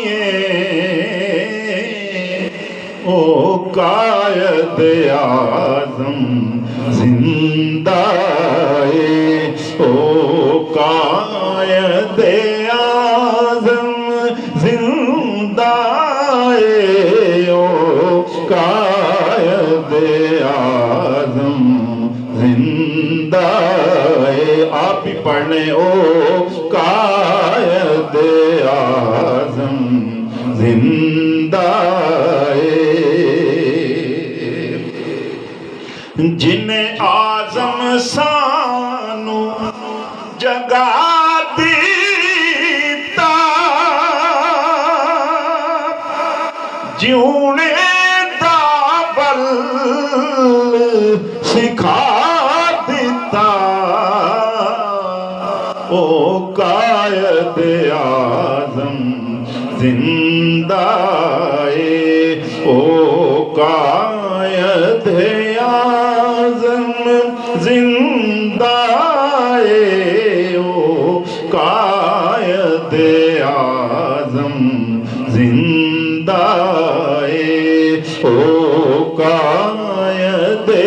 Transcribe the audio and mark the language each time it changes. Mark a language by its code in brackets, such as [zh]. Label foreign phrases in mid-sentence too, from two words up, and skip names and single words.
[pa] او قائد اعظم زندہ او قائد اعظم زندہ او قائد اعظم زندہ [ur] آپ بھی پڑھنے [pa] او قائد اعظم زندہ جن اعظم سانو جگا دیتا جیونے دا بل سکھا دیتا او قائد اعظم زندہ او قائد اعظم زندہ او قائد اعظم زندہ او قائد